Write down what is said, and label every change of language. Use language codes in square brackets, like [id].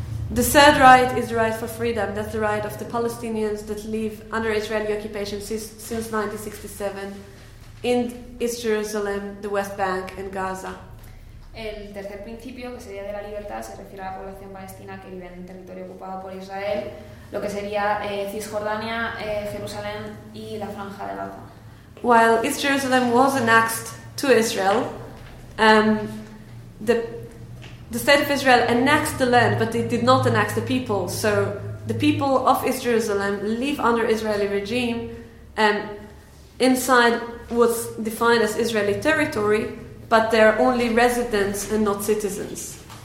[en] The third right is the right for freedom. That's the right of the Palestinians that live under Israeli occupation since 1967 in East Jerusalem, the West Bank, and Gaza. [es] El tercer principio, que sería de la libertad, se refiere a la población palestina que vive en el territorio ocupado por Israel, lo que sería Cisjordania, Jerusalén y la Franja de Gaza. [en] While East Jerusalem was annexed to Israel, the state of Israel annexed the land, but it did not annex the people. So the people of East Jerusalem live under Israeli regime, and inside what's defined as Israeli territory, but they're only residents and not citizens.